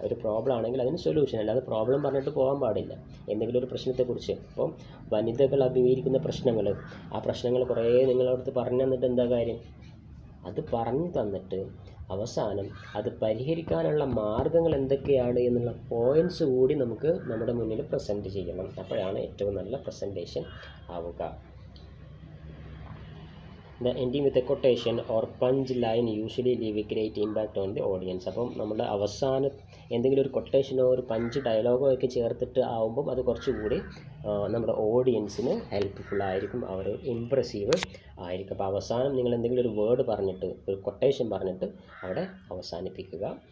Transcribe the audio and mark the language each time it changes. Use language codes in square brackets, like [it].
[ml] ഒരു പ്രോബ്ലം ആണെങ്കിൽ അതിന് സൊല്യൂഷൻ, അല്ലാതെ പ്രോബ്ലം പറഞ്ഞിട്ട് പോകാൻ പാടില്ല. എന്തെങ്കിലും ഒരു പ്രശ്നത്തെക്കുറിച്ച്, ഇപ്പോൾ വനിതകൾ അഭിമുഖീകരിക്കുന്ന പ്രശ്നങ്ങൾ, ആ പ്രശ്നങ്ങൾ കുറേ നിങ്ങളടുത്ത് പറഞ്ഞു തന്നിട്ട് എന്താ കാര്യം? അത് പറഞ്ഞു തന്നിട്ട് അവസാനം അത് പരിഹരിക്കാനുള്ള മാർഗ്ഗങ്ങൾ എന്തൊക്കെയാണ് എന്നുള്ള പോയിൻറ്റ്സ് കൂടി നമുക്ക് നമ്മുടെ മുന്നിൽ പ്രസൻറ്റ് ചെയ്യണം. അപ്പോഴാണ് ഏറ്റവും നല്ല പ്രസൻറ്റേഷൻ ആവുക. [en] The ending with a quotation or punch line usually leave a great impact on the audience. [ml] അപ്പം നമ്മുടെ അവസാനം എന്തെങ്കിലും ഒരു കൊട്ടേഷനോ ഒരു പഞ്ച് ഡയലോഗോ ഒക്കെ ചേർത്തിട്ട് ആവുമ്പം അത് കുറച്ചുകൂടി നമ്മുടെ ഓഡിയൻസിന് ഹെൽപ്ഫുള്ളായിരിക്കും, അവർ ഇമ്പ്രസീവ് ആയിരിക്കും. അപ്പോൾ അവസാനം നിങ്ങൾ എന്തെങ്കിലും ഒരു വേർഡ് പറഞ്ഞിട്ട്, ഒരു കൊട്ടേഷൻ പറഞ്ഞിട്ട് അവിടെ അവസാനിപ്പിക്കുക.